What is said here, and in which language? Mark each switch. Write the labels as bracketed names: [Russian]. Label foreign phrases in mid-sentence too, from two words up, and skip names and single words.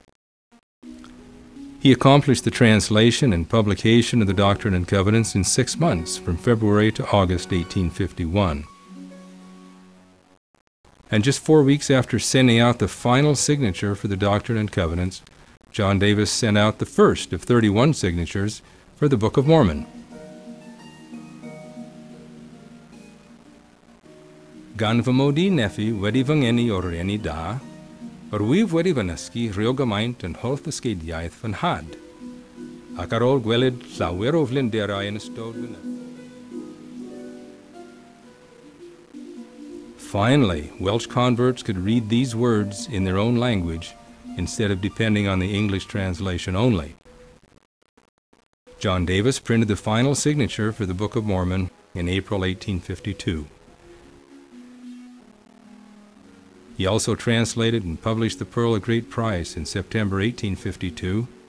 [English] He accomplished the translation and publication of the Doctrine and Covenants in 6 months, from February to August 1851. And just 4 weeks after sending out the final signature for the Doctrine and Covenants, John Davis sent out the first of 31 signatures for the Book of Mormon. [Welsh] Gan fy mod I nephi wedi fy ngeni o'r eni da, yr wyf wedi fy nysgu rhyw gymaint yn holl ddysgeidiaeth fy nhad, ac ar ôl gweled llawer o flinderau yn ystod fy nyf. [English] Finally, Welsh converts could read these words in their own language instead of depending on the English translation only. John Davis printed the final signature for the Book of Mormon in April 1852. He also translated and published the Pearl of Great Price in September 1852.